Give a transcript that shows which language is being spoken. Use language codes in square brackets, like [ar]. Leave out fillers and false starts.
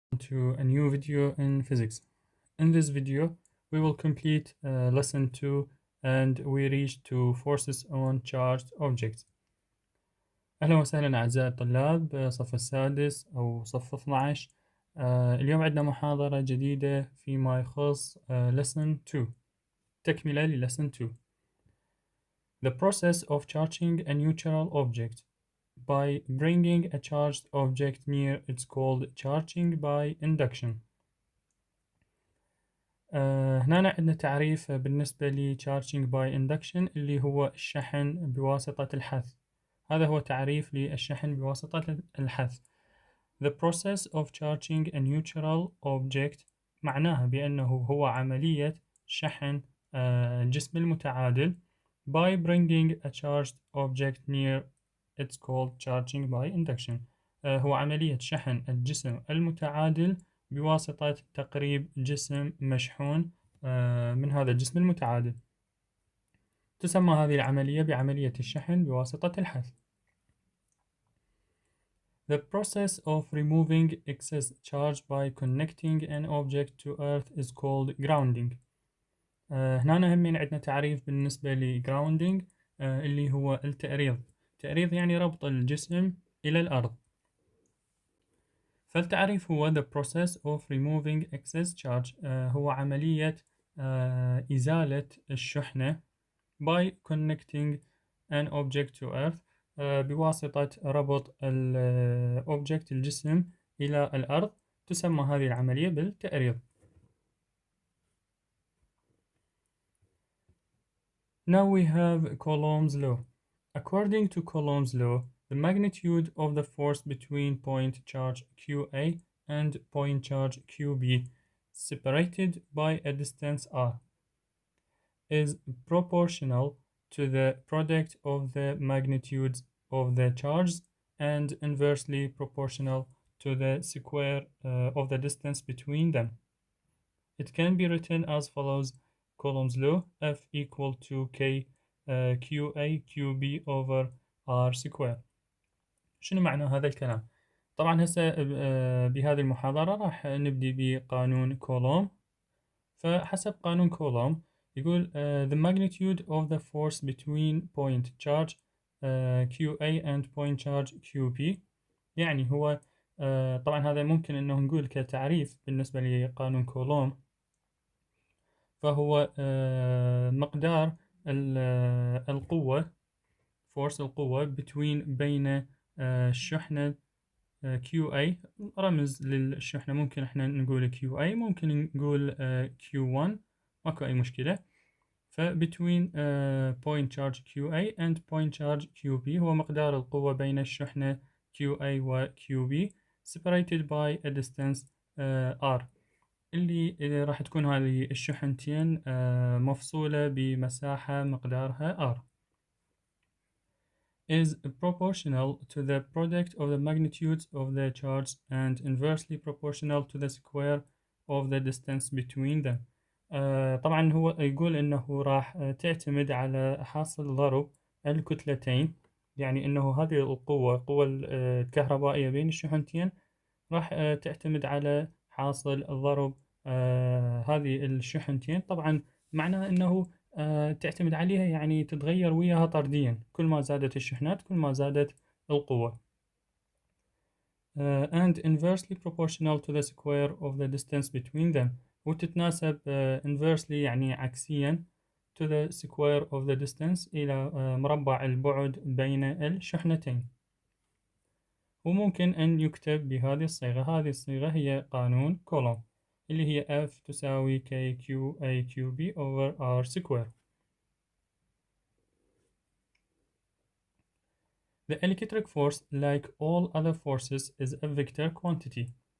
[en] To a new video in physics. In this video, we will complete lesson 2 and we reach to forces on charged objects. [ar] أهلا وسهلا أعزائي الطلاب صف السادس أو صف 12. اليوم عندنا محاضرة جديدة فيما يخص lesson 2 تكملة ل lesson 2. [en] The process of charging a neutral object by bringing a charged object near it's called charging by induction. [ar] هنا عندنا تعريف بالنسبة ل charging by induction اللي هو الشحن بواسطة الحث. هذا هو تعريف للشحن بواسطة الحث. [en] The process of charging a neutral object [ar] معناها بأنه هو عملية شحن الجسم المتعادل [en] by bringing a charged object near it's called charging by induction. [ar] هو عملية شحن الجسم المتعادل بواسطة تقريب جسم مشحون من هذا الجسم المتعادل. تسمى هذه العملية بعملية الشحن بواسطة الحث. [en] The process of removing excess charge by connecting an object to earth is called grounding. [ar] هنا همين عندنا تعريف بالنسبة ل grounding اللي هو التأريض. تأريض يعني ربط الجسم إلى الأرض. فالتعريف هو [en] the process of removing excess charge [ar] هو عملية إزالة الشحنة [en] by connecting an object to earth [ar] بواسطة ربط الأوبجكت الجسم إلى الأرض. تسمى هذه العملية بالتأريض. [en] Now we have Coulomb's law. According to Coulomb's law, the magnitude of the force between point charge QA and point charge QB separated by a distance r is proportional to the product of the magnitudes of the charges and inversely proportional to the square of the distance between them. It can be written as follows: Coulomb's law, F equal to K QA QB over R square. [ar] شنو معنى هذا الكلام؟ طبعا هسه بهذه المحاضرة راح نبدي بقانون كولوم. فحسب قانون كولوم يقول [en] the magnitude of the force between point charge QA and point charge QB. [ar] يعني هو طبعا هذا ممكن انه نقول كتعريف بالنسبة لقانون كولوم، فهو مقدار القوة force القوة بين الشحنة QA. رمز للشحنة ممكن احنا نقول QA، ممكن نقول Q1، ماكو أي مشكلة. [en] فبتوين point charge QA and point charge QB [ar] هو مقدار القوة بين الشحنة QA و QB [en] separated by a distance R، [ar] اللي راح تكون هذه الشحنتين مفصولة بمساحة مقدارها [en] R is proportional to the product of the magnitudes of the charge and inversely proportional to the square of the distance between them. [ar] طبعا هو يقول انه راح تعتمد على حاصل ضرب الكتلتين، يعني انه هذه القوة الكهربائية بين الشحنتين راح تعتمد على حاصل ضرب هذه الشحنتين. طبعا معناه انه تعتمد عليها، يعني تتغير وياها طرديا، كل ما زادت الشحنات كل ما زادت القوة. [en] and inversely proportional to the square of the distance between them، وتتناسب inversely [ar] يعني عكسيا [en] to the square of the distance [ar] إلى مربع البعد بين الشحنتين. وممكن أن يكتب بهذه الصيغة. هذه الصيغة هي قانون كولوم اللي هي F تساوي KQAQB [en] over R square. The electric force, like all other forces, is a vector quantity.